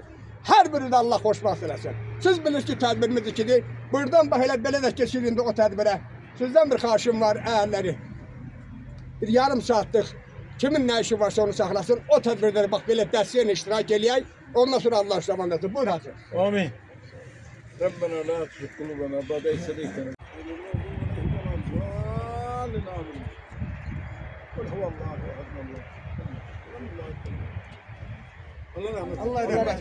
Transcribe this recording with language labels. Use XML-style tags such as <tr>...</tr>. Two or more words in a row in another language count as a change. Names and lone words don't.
<az>Hər birinizə Allah xoşbaxt eləsin. Siz bilirsiniz ki, tədbirimiz ikidir. Buradan bax elə belə də keçirin indi o tədbirə. Sizdən bir xahişim var, əhəlləri. Bir yarım saatlıq kimin nə işi varsa onu saxlasın. O tədbirləri bax belə dəstəylə iştirak eləyək. Ondan sonra Allah şaban eləsin. Buyur Hacı. Amin.</az> <ar>ربنا لا تزغ قلوبنا بعد إذ هديتنا.</ar> <az>Allah rahmet eylesin. Allah rahmet eylesin.</az>